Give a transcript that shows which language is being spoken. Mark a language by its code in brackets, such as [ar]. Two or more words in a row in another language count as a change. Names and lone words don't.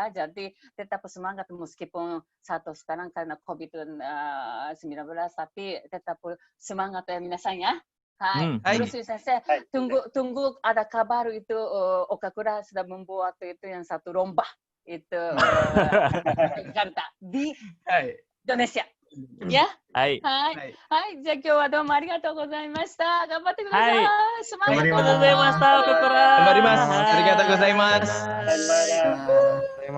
[id] Jadi tetap semangat meskipun sekarang karena COVID-19 tapi tetap semangat ya minasan ya. Hai. Terus sensei tunggu ada kabar itu Okakura sudah membuat itu yang satu lomba itu Karta di Indonesia. Ya? Hai. [ja] じゃあ今日はどうもありがとうございました。頑張ってください。ありがとうございました。頑張ります。ありがとうございます。